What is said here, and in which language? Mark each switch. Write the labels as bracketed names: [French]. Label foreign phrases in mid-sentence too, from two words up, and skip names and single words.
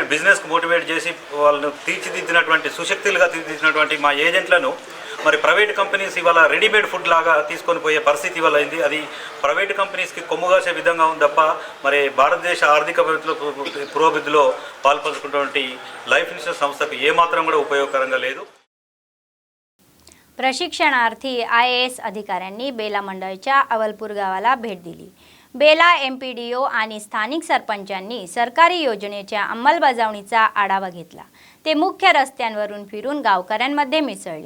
[English] business motivate [Telugu] చేసి వాళ్ళను తీర్చిదిద్దినటువంటి సుశక్తులుగా తీర్చిదిద్దినటువంటి మా ఏజెంట్లను మరి [English] private companies [Telugu] ఇవాళ [English] readymade food [Telugu] లాగా తీసుకొని పోయే పరిస్థితి ఇవాళ అయింది. అది [English] private companies [Telugu] కొమ్ముగాసే విధంగా ఉంది తప్ప మరి భారతదేశ ఆర్థిక పురోభివృద్ధిలో పాల్పంచుకున్నటువంటి లైఫ్ ఇన్సూరెన్స్ సంస్థకు ఏమాత్రం కూడా उपयोगकరంగా లేదు. [Marathi] प्रशिक्षणार्थी IAS अधिकाऱ्यांनी बेला मंडळच्या अवलपूर गावाला भेट दिली. बेला MPDO आणि स्थानिक सरपंचांनी सरकारी योजनेच्या अंमलबजावणीचा आढावा घेतला. ते मुख्य रस्त्यांवरून फिरून गावकऱ्यांमध्ये मिसळले.